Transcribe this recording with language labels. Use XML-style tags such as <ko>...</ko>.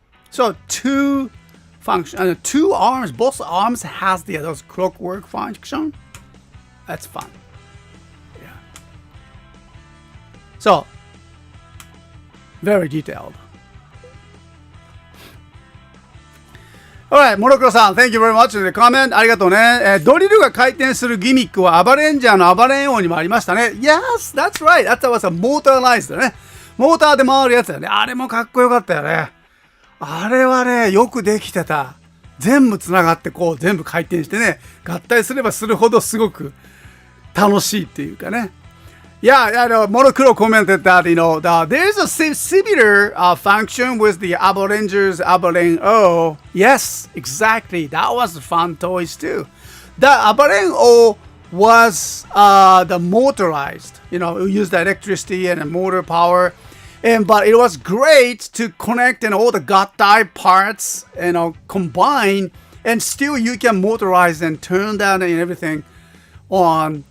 <en>So 2 function, 2 arms, both arms has those clockwork function. That's fun. Yeah. So very detailed. Alright, モロクロさん、Thank you very much for the comment.</en> <ja>ありがとうね。ドリルが回転するギミックはアバレンジャーのアバレン王にもありましたね。</ja> <en>Yes, that's right. That was a motorized ね。</en> <ja>モーターで回るやつだよね。あれもかっこよかったよね。あれはね、よくできてた。全部つながって全部回転してね、合体すればするほどすごく楽しいっていうかね。</ja> <en>Yeah, I know. Monokuro commented that there's a similar function with the Avalanche's Avalanche O. Yes, exactly. That was fun toys too. The Avalanche O was the motorized. We used the electricity and the motor power, but it was great to connect and all the gattai parts combine, and still you can motorize and turn down and everything on.</en>